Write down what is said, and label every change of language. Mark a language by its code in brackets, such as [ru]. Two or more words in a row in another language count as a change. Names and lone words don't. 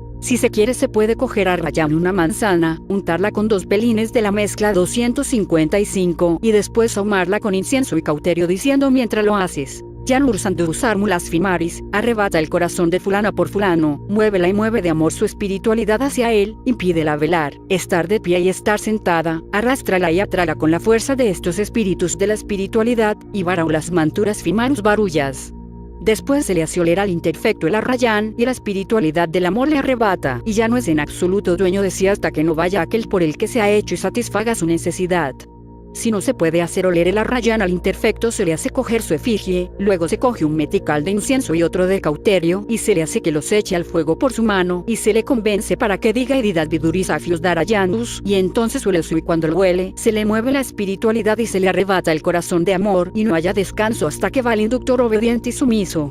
[es] Si se quiere se puede coger a rayar una manzana, untarla con 2 pelines de la mezcla 255 y después ahumarla con incienso y cauterio diciendo mientras lo haces. Yanur Sandus Armulas Fimaris, arrebata el corazón de fulana por fulano, muévela y mueve de amor su espiritualidad hacia él, impídela velar, estar de pie y estar sentada, arrástrala y atrála con la fuerza de estos espíritus de la espiritualidad, y varaulas manturas Fimarus barullas. Después se le hace oler al imperfecto el arrayán y la espiritualidad del amor le arrebata, y ya no es en absoluto dueño de sí hasta que no vaya aquel por el que se ha hecho y satisfaga su necesidad. Si no se puede hacer oler el arrayán al imperfecto, se le hace coger su efigie, luego se coge un metical de incienso y otro de cauterio, y se le hace que los eche al fuego por su mano, y se le convence para que diga Edidad Vidurisafius Darayanus, y entonces huele su y cuando lo huele, se le mueve la espiritualidad y se le arrebata el corazón de amor, y no haya descanso hasta que va el inductor obediente y sumiso.